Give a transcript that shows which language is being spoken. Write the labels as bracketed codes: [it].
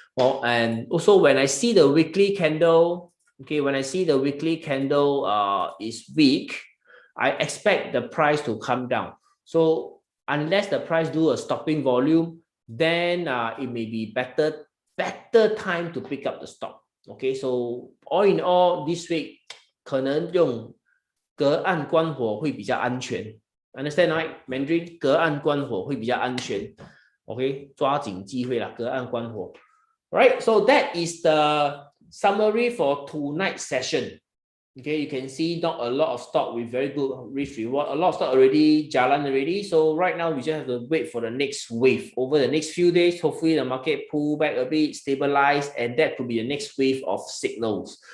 [en] Well, and also when I see the weekly candle, okay, when I see the weekly candle is weak, I expect the price to come down. So unless the price do a stopping volume, then it may be better time to pick up the stock. Okay, so all in all, this week [zh] 可能用隔岸观火会比较安全。 [en] Understand, right? [zh] Mandarin 隔岸观火会比较安全 ，OK， 抓紧机会啦，隔岸观火。 [en] Right, so that is the summary for tonight's session. Okay, you can see not a lot of stock with very good risk reward. A lot of stock already jalan already. So right now we just have to wait for the next wave. Over the next few days, hopefully the market pull back a bit, stabilize, and that could be the next wave of signals.